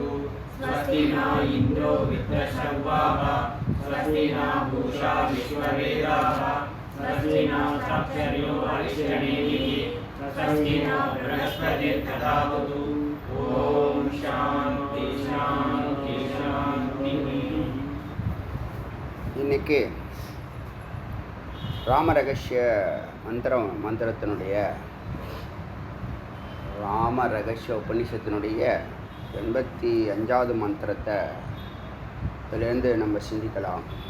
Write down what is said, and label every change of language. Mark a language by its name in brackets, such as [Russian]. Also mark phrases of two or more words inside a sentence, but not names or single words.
[Sanskrit] स्वस्ति न इन्द्रो वृत्रश्रवाः स्वस्ति न पूषा विश्ववेदाः स्वस्ति न साक्षर्यो अरिष्टनेमिः स्वस्ति न बृहस्पतिर्दधातु। ओम शांति शांति शांति। [Tamil] இன்னைக்கு ராம ரகசிய மந்திரத்தினுடைய ராம ரகசிய உபநிஷத்தினுடைய 85வது மந்திரத்தை இதிலேருந்து நம்ம சிந்திக்கலாம்.